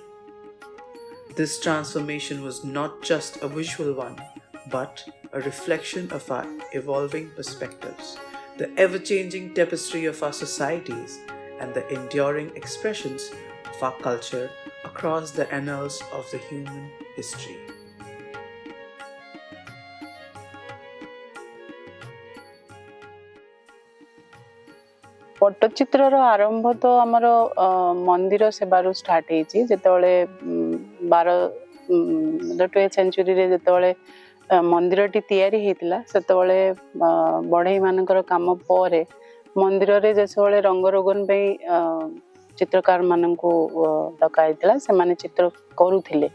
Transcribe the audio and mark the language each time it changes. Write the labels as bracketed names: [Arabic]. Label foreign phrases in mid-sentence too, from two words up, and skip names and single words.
[English] This transformation was not just a visual one, but a reflection of our evolving perspectives, the ever changing tapestry of our societies, and the enduring expressions of our culture across the annals of the human history. [Odia] ପଟ୍ଟଚିତ୍ରର ଆରମ୍ଭ ତ ଆମର ମନ୍ଦିର ସେବାରୁ ଷ୍ଟାର୍ଟ ହେଇଛି। ଯେତେବେଳେ 12th ସେଞ୍ଚୁରୀରେ ଯେତେବେଳେ ମନ୍ଦିରଟି ତିଆରି ହେଇଥିଲା, ସେତେବେଳେ ବଢ଼େଇମାନଙ୍କର କାମ ପରେ ମନ୍ଦିରରେ ଯେତେବେଳେ ରଙ୍ଗରୋଗନ ପାଇଁ ଚିତ୍ରକାରମାନଙ୍କୁ ଡକା ହେଇଥିଲା, ସେମାନେ ଚିତ୍ର କରୁଥିଲେ।